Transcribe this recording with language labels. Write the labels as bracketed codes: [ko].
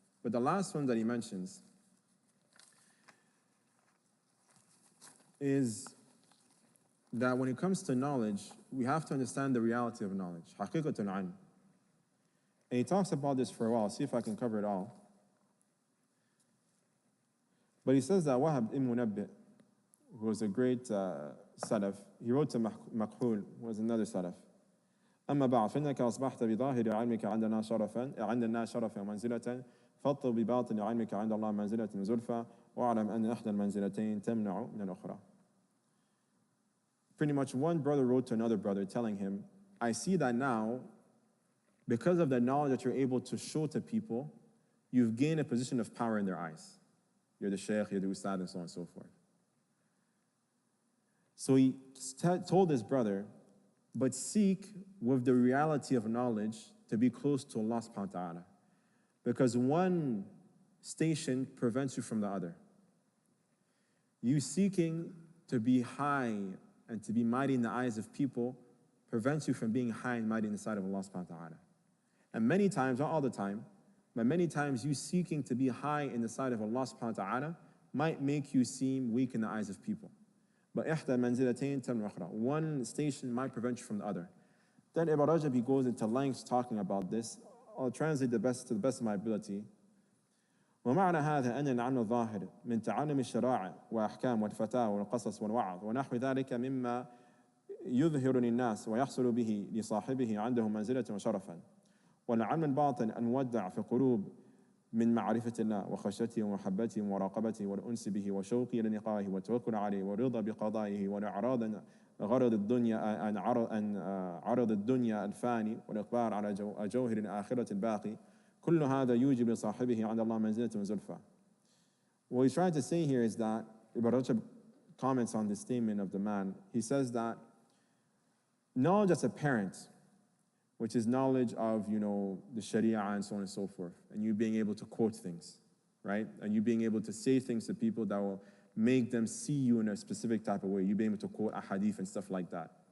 [en] But the last one that he mentions is that when it comes to knowledge, we have to understand the reality of knowledge. [ar] حقيقة العلم. [en] And he talks about this for a while. I'll see if I can cover it all. But he says that Wahab ibn Munabbih, who was a great salaf, he wrote to Makhul, who was another salaf. [ar] أما بعد فإنك أصبحت بظاهر علمك عندنا شرفا عندنا شرفا ومنزلة فاطلب بباطن علمك عند الله منزلة وزلفى واعلم أن إحدى المنزلتين تمنع من الأخرى. [en] Pretty much one brother wrote to another brother telling him, I see that now, because of the knowledge that you're able to show to people, you've gained a position of power in their eyes. You're the sheikh, you're the ustad, and so on and so forth. So he told his brother, but seek with the reality of knowledge to be close to Allah subhanahu wa ta'ala. Because one station prevents you from the other. You seeking to be high and to be mighty in the eyes of people prevents you from being high and mighty in the sight of Allah subhanahu wa ta'ala. And many times, not all the time, but many times you seeking to be high in the sight of Allah subhanahu wa ta'ala might make you seem weak in the eyes of people. But one station might prevent you from the other. Then Ibn Rajab, he goes into lengths talking about this. I'll translate to the best of my ability. [ar] ومعنى هذا أن العلم الظاهر من تعلم الشرائع وأحكام والفتاوى والقصص والوعظ ونحو ذلك مما يظهر للناس ويحصل به لصاحبه عنده منزلة وشرفا. والعلم الباطن المودع في القلوب من معرفة الله وخشيته ومحبته ومراقبته والأنس به وشوقي للقائه والتوكل عليه والرضا بقضائه والإعراض عن غرض الدنيا عن عرض الدنيا الفاني والإقبال على جوهر الآخرة الباقي كل هذا يوجب لصاحبه عند الله منزلة وزلفى. [en] What he's trying to say here is that Ibn Rajab comments on this statement of the man. He says that knowledge as a parent, which is knowledge of, the Sharia and so on and so forth, and you being able to quote things, right? And you being able to say things to people that will make them see you in a specific type of way, you being able to quote a hadith and stuff like that.